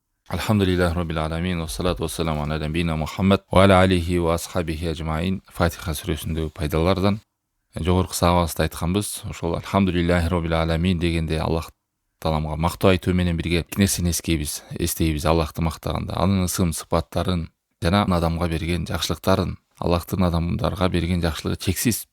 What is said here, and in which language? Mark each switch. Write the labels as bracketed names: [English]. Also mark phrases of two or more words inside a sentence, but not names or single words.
[Arabic] الحمد لله رب العالمين والصلاة والسلام على نبينا محمد وعلى آله وأصحابه أجمعين. [Kyrgyz] Фатиха сүресіндегі пайдалардан жогорку сабагыбызда айтканбыз. Ошол [Arabic] الحمد لله رب العالمين [Kyrgyz] дегенде Аллах Тааламга мактоо айтуу менен бирге эки нерсени эстейбиз. Аллахты мактаганда анын ысым сыпаттарын жана адамга берген жакшылыктарын, Аллахтын адамдарга берген жакшылыгы чексиз.